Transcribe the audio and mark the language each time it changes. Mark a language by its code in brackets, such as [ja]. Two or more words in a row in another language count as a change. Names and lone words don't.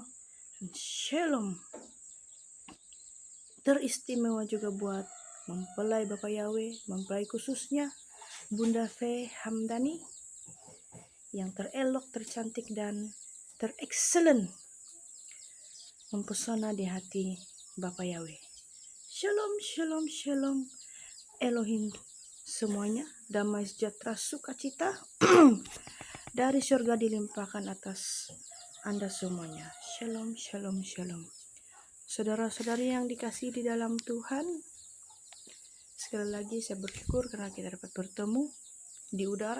[id] Dan shalom teristimewa juga buat mempelai Bapak Yahweh, mempelai khususnya Bunda V. Hamdani yang terelok, tercantik, dan terexcellent, mempesona di hati Bapak Yahweh. [he] Shalom, shalom, shalom Elohim [id] semuanya, damai sejahtera sukacita dari surga dilimpahkan atas Anda semuanya. [he] Shalom, shalom, shalom. [id] Saudara-saudari yang dikasihi di dalam Tuhan, sekali lagi saya bersyukur karena kita dapat bertemu di udara.